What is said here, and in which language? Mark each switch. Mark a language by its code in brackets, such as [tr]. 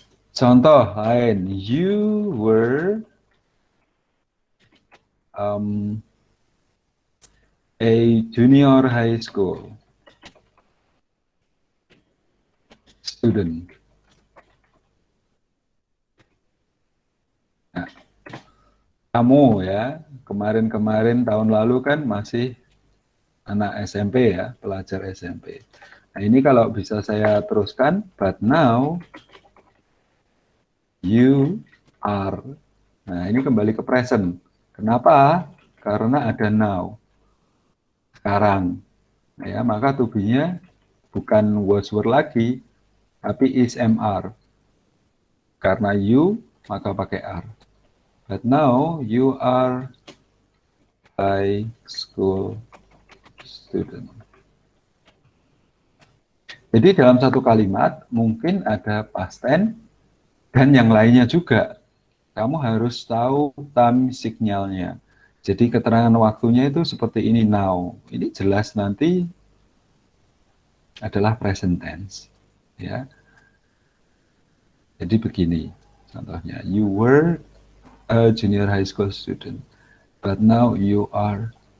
[id] Contoh lain, [en] you were a junior high school student. [id] Nah, kamu ya, kemarin tahun lalu kan masih anak SMP ya, pelajar SMP. Nah, ini kalau bisa saya teruskan, [en] but now you are. [id] Nah, ini kembali ke present. Kenapa? Karena ada now. Sekarang. Nah, ya, maka to be-nya bukan was were lagi, tapi is MR. Karena you, maka pakai are. [en] But now you are high school student. [id] Jadi dalam satu kalimat mungkin ada past tense dan yang lainnya juga. Kamu harus tahu time signalnya. Jadi keterangan waktunya itu seperti ini now. Ini jelas nanti adalah present tense. Ya. Jadi begini contohnya. [en] You were a junior high school student, but now you are.